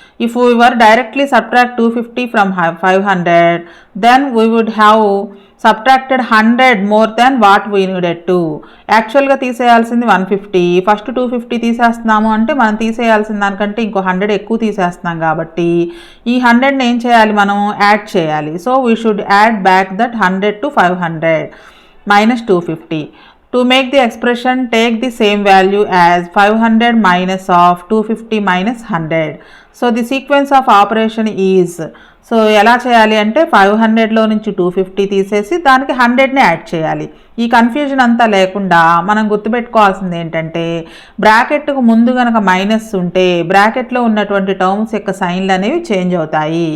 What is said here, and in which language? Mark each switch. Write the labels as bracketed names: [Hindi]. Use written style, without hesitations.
[English] If we were directly subtract 250 from 500 then we would have subtracted 100 more than what we needed to. [Telugu] యాక్చువల్గా తీసేయాల్సింది 150, first 250 తీసేస్తున్నాము అంటే మనం తీసేయాల్సిన దానికంటే ఇంకో 100 ఎక్కువ తీసేస్తున్నాం కాబట్టి ఈ 100ని ఏం చేయాలి, మనం యాడ్ చేయాలి. [English] So we should add back that 100 to 500. minus 250. To make the expression, take the same value as 500 minus of 250 minus 100. So the sequence of operation is, [Telugu] so ఎలా చేయాలి అంటే 500లో నుంచి 250 తీసేసి దానికి 100ని యాడ్ చేయాలి. ఈ కన్ఫ్యూజన్ అంతా లేకుండా మనం గుర్తుపెట్టుకోవాల్సింది ఏంటంటే బ్రాకెట్కు ముందు కనుక మైనస్ ఉంటే బ్రాకెట్లో ఉన్నటువంటి టర్మ్స్ యొక్క సైన్లు అనేవి చేంజ్ అవుతాయి.